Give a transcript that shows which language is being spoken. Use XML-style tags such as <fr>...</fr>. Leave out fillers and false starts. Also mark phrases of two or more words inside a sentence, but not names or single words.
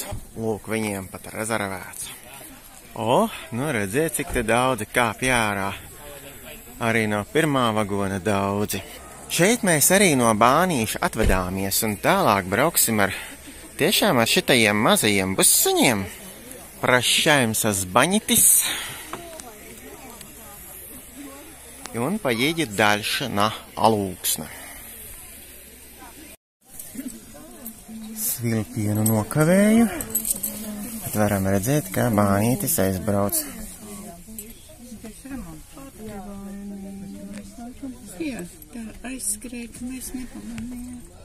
<lv>Lūk, viņiem pat rezervēts. Nu redziet, cik te daudzi kāpj ārā. Arī no pirmā vagona daudzi. Šeit mēs arī no Bānīša atvedāmies un tālāk brauksim tiešām ar šitajiem mazajiem busiņiem.</lv> <ru>Прощаемся с Банитис. И он поедет дальше на Alūksni.</ru> <lv>Svilpienu nokavēju. Bet varam redzēt, kā Bānītis aizbrauc. Jā, tā aizskrēja, ka mēs nepamanījām.</lv>